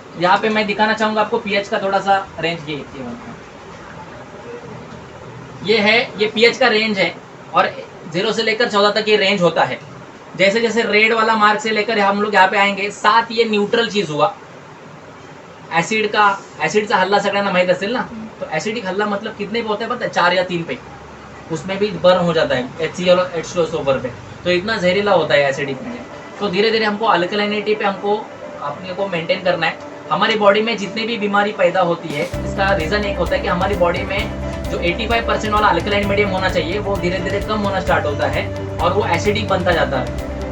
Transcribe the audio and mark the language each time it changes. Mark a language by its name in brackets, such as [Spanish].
[Hindi] यहाँ पे मैं दिखाना चाहूंगा आपको pH का थोड़ा सा रेंज। ये है, ये pH का रेंज है, और 0 से लेकर 14 तक ये रेंज होता है। जैसे जैसे रेड वाला मार्क से लेकर हम लोग यहाँ पे आएंगे 7, ये न्यूट्रल चीज हुआ। [Marathi] ऍसिडचा हल्ला सगळ्यांना माहित असेल ना, [Hindi] तो एसिडिक हल्ला मतलब कितने पे होता है पता है? 4 या 3 पे, उसमें भी बर्न हो जाता है HCl और H2SO पे। तो इतना जहरीला होता है एसिडिक में। तो धीरे धीरे हमको अल्कलाइनिटी पे हमको अपने को मेंटेन करना है। हमारी बॉडी में जितनी भी बीमारी पैदा होती है, इसका रीजन एक होता है कि हमारी बॉडी में जो 85% वाला अल्कलाइन मीडियम होना चाहिए वो धीरे धीरे कम होना स्टार्ट होता है, और वो एसिडिक बनता जाता है।